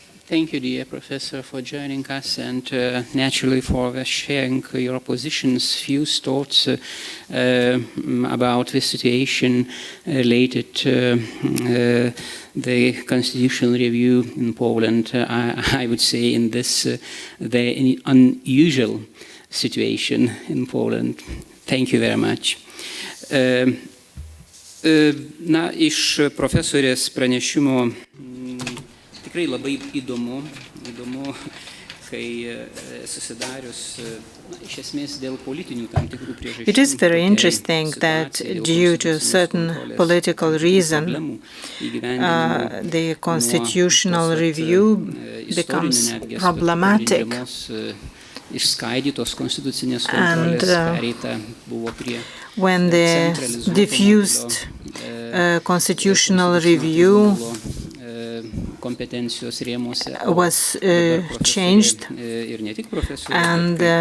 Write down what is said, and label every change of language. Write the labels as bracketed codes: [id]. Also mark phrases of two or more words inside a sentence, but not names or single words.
[en] Thank you, dear Professor, for joining us and naturally for sharing your positions, views, thoughts about the situation related to the constitutional review in Poland. I would say in this very unusual situation in Poland. Thank you very much. [lt] Na, iš profesorės pranešimo tikrai labai įdomu, kai susidarius iš esmės dėl politinių tam tikrų priežasčių. [en] It is very interesting that due to certain political reason, the constitutional review becomes problematic. And when the diffused constitutional review was changed, and